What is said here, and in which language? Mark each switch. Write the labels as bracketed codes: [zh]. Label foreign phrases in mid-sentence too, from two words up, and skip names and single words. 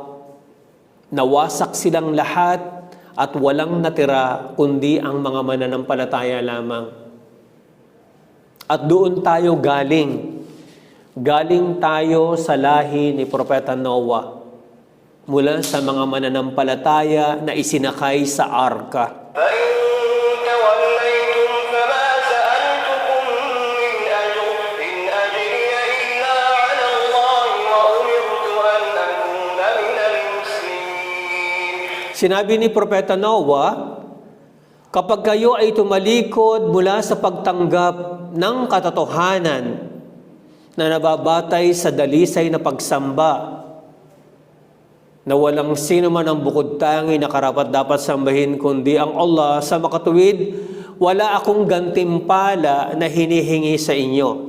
[tl] Nawasak silang lahat at walang natira kundi ang mga mananampalataya lamang. At doon tayo galing. Galing tayo sa lahi ni Propeta Noah, mula sa mga mananampalataya na isinakay sa arka. [ar] فإن توليتم فما سألتكم من أجر إن أجري إلا على الله وأمرت أن أكون من المسلمين. [tl] Sinabi ni Propeta Noah, kapag kayo ay tumalikod mula sa pagtanggap ng katotohanan na nababatay sa dalisay na pagsamba, na walang sino man ang bukod tangi na karapat-dapat sambahin kundi ang Allah, sa makatuwid, wala akong gantimpala na hinihingi sa inyo.